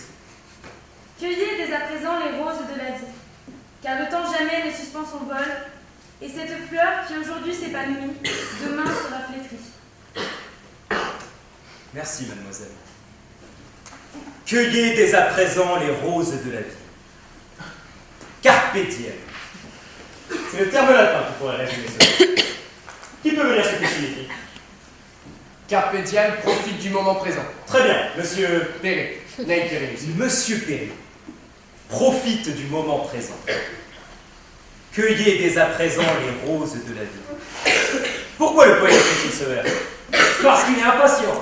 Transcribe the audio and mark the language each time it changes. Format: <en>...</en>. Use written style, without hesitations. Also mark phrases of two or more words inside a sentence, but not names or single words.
<fr>cueillez dès à présent les roses de la vie, car le temps jamais ne suspend son vol, et cette fleur qui aujourd'hui s'épanouit, demain sera flétrie. Merci, mademoiselle. Cueillez dès à présent les roses de la vie.</fr> <la>Carpe diem.</la> <fr>C'est le terme latin qui pourrait résumer cela. Qui peut me lire ce que signifie?</fr> <la>Carpe diem,</la> <fr>profite du moment présent. Très bien, monsieur... Perret. Naïf Perret, monsieur. Monsieur Perret, profite du moment présent. Cueillez dès à présent les roses de la vie. Pourquoi le poète écrit ce vers? Parce qu'il est impatient.</fr>